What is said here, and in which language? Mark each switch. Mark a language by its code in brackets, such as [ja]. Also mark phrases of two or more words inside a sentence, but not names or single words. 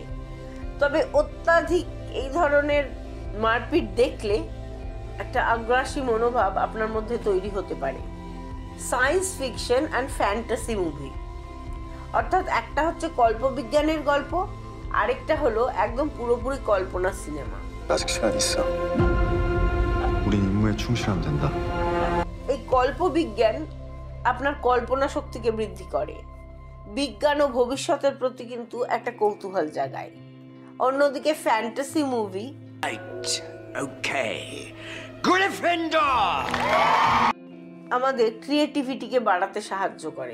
[bn] তবে অত্যাধিক এই ধরনের মারপিট দেখলে একটা আগ্রাসী মনোভাব আপনার মধ্যে তৈরি হতে পারে। [en] science fiction and fantasy movie, [bn] অর্থাৎ একটা হচ্ছে কল্পবিজ্ঞানের গল্প, আরেকটা হলো একদম পুরোপুরি কল্পনার সিনেমা। [ko] 아직 시간 있어. 우린 임무에 충실하면 된다. [bn] এই কল্পবিজ্ঞান আপনার কল্পনা শক্তিকে বৃদ্ধি করে, বিজ্ঞান ও ভবিষ্যতের প্রতি কিন্তু একটা কৌতূহল জাগায়। অন্যদিকে [en] fantasy movie [bn] আমাদের ক্রিয়েটিভিটিকে বাড়াতে সাহায্য করে।